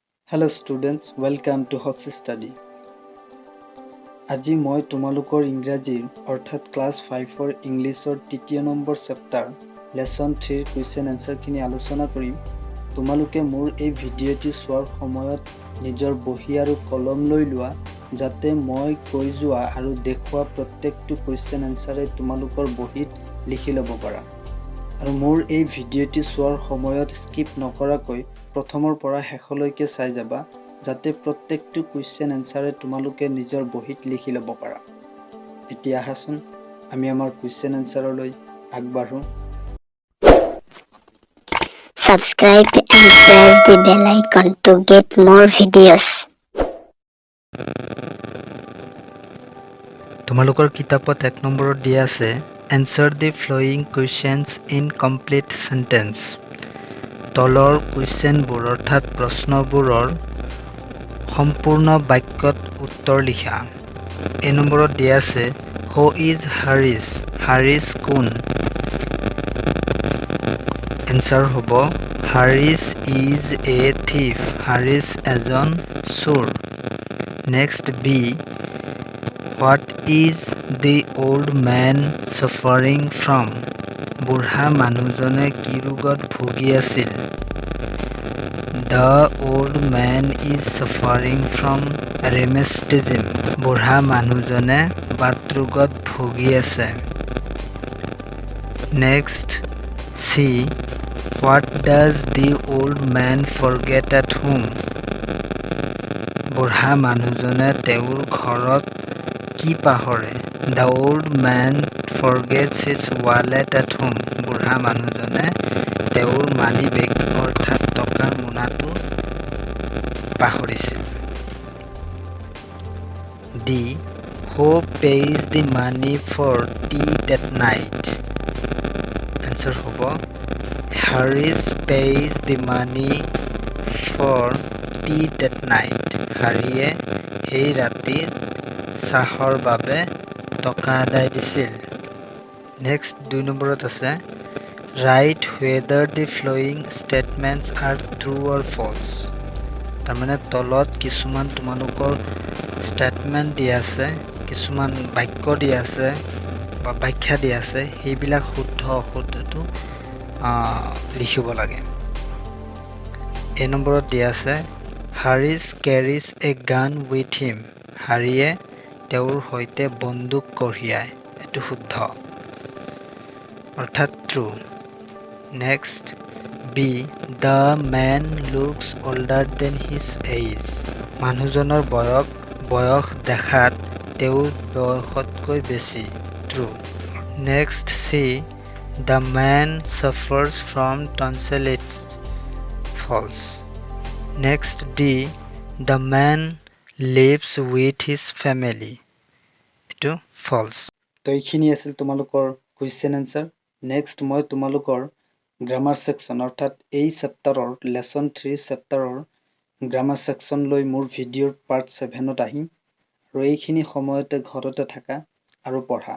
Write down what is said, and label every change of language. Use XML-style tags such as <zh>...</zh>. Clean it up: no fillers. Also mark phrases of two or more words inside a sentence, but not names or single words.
<en>Hello students, welcome to Hox Study.</en> <as>আজি মই তোমালোকৰ ইংৰাজীৰ অৰ্থাৎ ক্লাছ 5ৰ ইংলিছৰ তৃতীয় নম্বৰ চেপ্টাৰ লেসন 3ৰ</as> <en>question answerখিনি</en> <as>আলোচনা কৰিম। তোমালোকে মোৰ এই ভিডিঅ'টি চোৱাৰ সময়ত নিজৰ বহি আৰু কলম লৈ লোৱা যাতে মই কৈ যোৱা আৰু দেখুওৱা প্ৰত্যেকটো</as> <en>question answerে</en> <as>তোমালোকৰ বহিত লিখি ল'ব পাৰা। আৰু মোৰ এই ভিডিঅ'টি চোৱাৰ সময়ত স্কিপ নকৰাকৈ প্ৰথমৰ পৰা শেষলৈকে চাই যাবা যাতে প্ৰত্যেকটো</as> <en>question answerে</en> <as>তোমালোকে নিজৰ বহিত লিখি ল'ব পাৰা। এতিয়া আহাচোন আমি আমাৰ</as> <en>question answerলৈ</en> <as>আগবাঢ়ো।</as> <en>Subscribe and press the bell icon to get more videos.</en> <as>তোমালোকৰ কিতাপত 1 নম্বৰত দিয়া আছে</as> <en>Answer the following questions in complete sentence.</en> <as>তলৰ কুৱেশ্যনবোৰ অৰ্থাৎ প্ৰশ্নবোৰৰ সম্পূৰ্ণ বাক্যত উত্তৰ লিখা। এই নম্বৰত দিয়া আছে</as> <en>Who is Haris? Haris</en> <as>কোন? এনসাৰ হ'ব</as> <en>Haris is a thief.</en> <as>Haris এজন চোৰ।</as> <en>Next B. What is the old man suffering from?</en> <as>বুঢ়া মানুহজনে কি ৰোগত ভুগি আছিল?</as> <en>The old man is suffering from rheumatism.</en> <as>বুঢ়া মানুহজনে বাত ৰোগত ভুগি আছে।</as> <en>Next C. What does the old man forget at home?</en> <as>বুঢ়া মানুহজনে তেওঁৰ ঘৰত কি পাহৰে?</as> <en>The old man forgets his wallet at home.</en> <as>বুঢ়া মানুহজনে তেওঁৰ</as> <en>money bag</en> <as>অৰ্থাৎ টকাৰ মোনাটো পাহৰিছিল।</as> <en>D. Who pays the money for tea that night? Answer হ'ব Haris pays the money for tea that night.</en> <as>হাৰিয়ে সেই ৰাতি চাহৰ বাবে টকা আদায় দিছিল।</as> <en>নেক্সট 2</en> <as>নম্বৰত আছে</as> <en>Write whether the following statements are true or false.</en> <as>তাৰমানে তলত কিছুমান তোমালোকৰ ষ্টেটমেণ্ট দিয়া আছে, কিছুমান বাক্য দিয়া আছে বা ব্যাখ্যা দিয়া আছে, সেইবিলাক শুদ্ধ অশুদ্ধটো লিখিব লাগে। এই নম্বৰত দিয়া আছে</as> <en>Haris carries a gun with him.</en> <as>হাৰিয়ে তেওঁৰ সৈতে বন্দুক কঢ়িয়ায়। এইটো শুদ্ধ অৰ্থাৎ ট্ৰু।</as> <en>Next B. The man looks older than his age.</en> <as>মানুহজনৰ বয়স দেখাত তেওঁৰ বয়সতকৈ বেছি।</as> <en>True. Next C. The man suffers from tonsillitis. False. Next D. The man lives with his family.</en> <as>এইটো false. তো এইখিনি আছিল তোমালোকৰ</as> <en>question answer.</en> <as>নেক্সট মই তোমালোকৰ</as> <en>grammar section</en> <as>অৰ্থাৎ এই</as> <en>chapterৰ lesson 3 chapterৰ grammar section</en> <as>লৈ মোৰ ভিডিঅ'ৰ পাৰ্ট 7ত আহিম। আৰু এইখিনি সময়তে ঘৰতে থাকা আৰু পঢ়া।</as>